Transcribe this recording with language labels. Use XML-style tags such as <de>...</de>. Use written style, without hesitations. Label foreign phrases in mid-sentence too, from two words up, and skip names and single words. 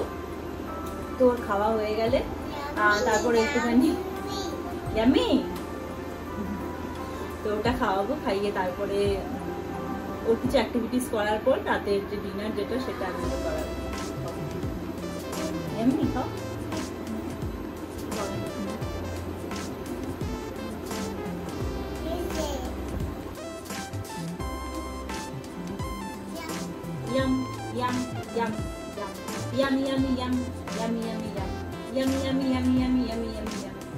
<bn>তো ওর খাওয়া হয়ে গেলে তারপরে একটুখানি ইয়ামি, তো ওটা খাওয়াবো, খাইয়ে তারপরে ওর কিছু অ্যাক্টিভিটিস করার পর রাতের যে ডিনার যেটা সেটা আমি করাবো। এমনি খাও।</bn> <en>Yum yum yum yum yummy yummy yum yummy yummy yum yummy yummy yummy yummy yummy yummy yum.</en>